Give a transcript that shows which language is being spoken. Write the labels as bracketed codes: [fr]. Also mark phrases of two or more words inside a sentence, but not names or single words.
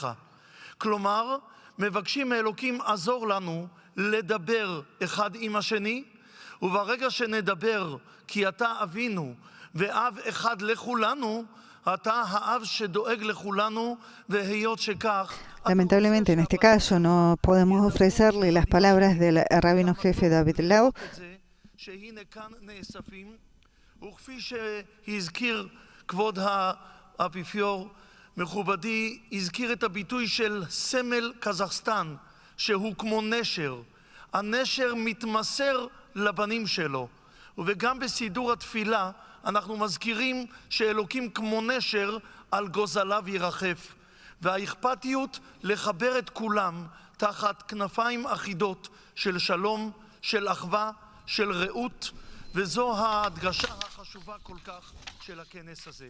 [he] כלומר, מבקשים מאלוקים עזור לנו לדבר אחד עם השני, וברגע שנדבר, כי אתה אבינו ואב אחד לכולנו, אתה האב שדואג לכולנו, והיות שכך... [es] Lamentablemente, en este caso, no podemos ofrecerle las palabras del rabino jefe David Lau. [he] שהנה כאן נאספים, וכפי שהזכיר כבוד האפיפיור מכובדי, הזכיר את הביטוי של סמל קזחסטן, שהוא כמו נשר. הנשר מתמסר לבנים שלו, וגם בסידור התפילה אנחנו מזכירים שאלוקים כמו נשר על גוזליו ירחף, והאכפתיות לחבר את כולם תחת כנפיים אחידות של שלום, של אחווה, של רעות, וזו ההדגשה החשובה כל כך של הכנס הזה.